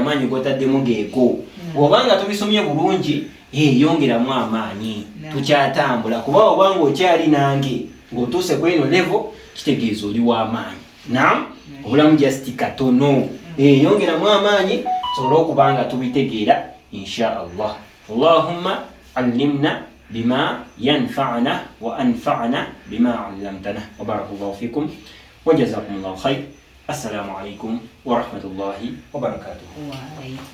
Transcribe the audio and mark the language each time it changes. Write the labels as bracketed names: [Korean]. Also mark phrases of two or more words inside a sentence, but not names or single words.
[Ganda] amaanyi gotaddemu geego obanga tubisomye bulungi yongeramu amaanyi tukyatambula kuba obanga okyali nange ng'otuuse ku eno levo kitegeeza oli w'amaanyi naam obulamu just katono yongeramu amaanyi sobole okubanga tubitegeera [Arabic] إن شاء الله اللهم علمنا بما ينفعنا وانفعنا بما علمتنا وبارك الله فيكم وجزاكم الله خير. السلام عليكم ورحمة الله وبركاته.